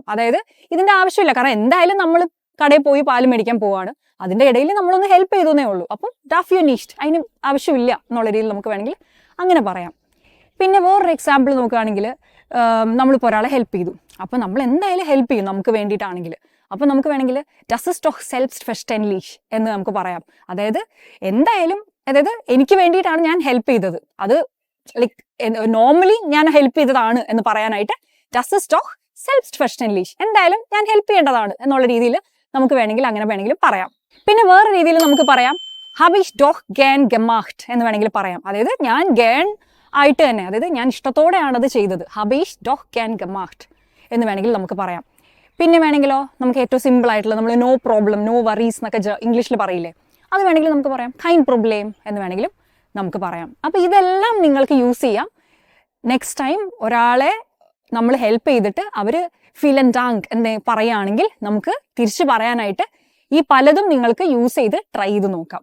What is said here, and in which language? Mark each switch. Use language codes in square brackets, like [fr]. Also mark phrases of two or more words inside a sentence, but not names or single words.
[ml] അതായത് ഇതിന്റെ ആവശ്യമില്ല, കാരണം എന്തായാലും നമ്മൾ കടയിൽ പോയി പാല് മേടിക്കാൻ പോവാണ്, അതിന്റെ ഇടയിൽ നമ്മളൊന്ന് ഹെൽപ്പ് ചെയ്തേ ഉള്ളൂ. അപ്പം [de] dafür nicht [ml] അതിന് ആവശ്യമില്ല എന്നുള്ള രീതിയിൽ നമുക്ക് വേണമെങ്കിൽ അങ്ങനെ പറയാം. പിന്നെ വേറൊരു എക്സാമ്പിൾ നോക്കുകയാണെങ്കിൽ, നമ്മളിപ്പോൾ ഒരാളെ ഹെൽപ്പ് ചെയ്തു. അപ്പൊ നമ്മൾ എന്തായാലും ഹെൽപ്പ് ചെയ്യും നമുക്ക് വേണ്ടിയിട്ടാണെങ്കിൽ. അപ്പൊ നമുക്ക് വേണമെങ്കിൽ [de] das ist doch selbstverständlich [ml] എന്ന് നമുക്ക് പറയാം. അതായത് എന്തായാലും, അതായത് എനിക്ക് വേണ്ടിയിട്ടാണ് ഞാൻ ഹെൽപ്പ് ചെയ്തത്, അത് [en] like normally [ml] ഞാൻ ഹെൽപ്പ് ചെയ്തതാണ് എന്ന് പറയാനായിട്ട് [de] das ist doch selbstverständlich, [ml] എന്തായാലും ഞാൻ ഹെൽപ്പ് ചെയ്യേണ്ടതാണ് എന്നുള്ള രീതിയിൽ നമുക്ക് വേണമെങ്കിൽ അങ്ങനെ വേണമെങ്കിലും പറയാം. പിന്നെ വേറെ രീതിയിൽ നമുക്ക് പറയാം [de] habe ich doch gern gemacht [ml] എന്ന് വേണമെങ്കിൽ പറയാം. അതായത് ഞാൻ gern ആയിട്ട് തന്നെ, അതായത് ഞാൻ ഇഷ്ടത്തോടെയാണ് അത് ചെയ്തത്, [de] habe ich doch gern gemacht [ml] എന്ന് വേണമെങ്കിൽ നമുക്ക് പറയാം. പിന്നെ വേണമെങ്കിലോ നമുക്ക് ഏറ്റവും സിമ്പിൾ ആയിട്ടുള്ള നമ്മൾ [en] no problem no worries [ml] എന്നൊക്കെ ഇംഗ്ലീഷിൽ പറയില്ലേ, അത് വേണമെങ്കിൽ നമുക്ക് പറയാം [de] kein Problem [ml] എന്ന് വേണമെങ്കിലും നമുക്ക് പറയാം. അപ്പൊ ഇതെല്ലാം നിങ്ങൾക്ക് യൂസ് ചെയ്യാം. [en] next time [ml] ഒരാളെ നമ്മൾ ഹെൽപ്പ് ചെയ്തിട്ട് അവര് [de] vielen Dank [ml] എന്ന് പറയുകയാണെങ്കിൽ നമുക്ക് തിരിച്ചു പറയാനായിട്ട് ഈ പലതും നിങ്ങൾക്ക് യൂസ് ചെയ്ത് ട്രൈ ചെയ്ത് നോക്കാം.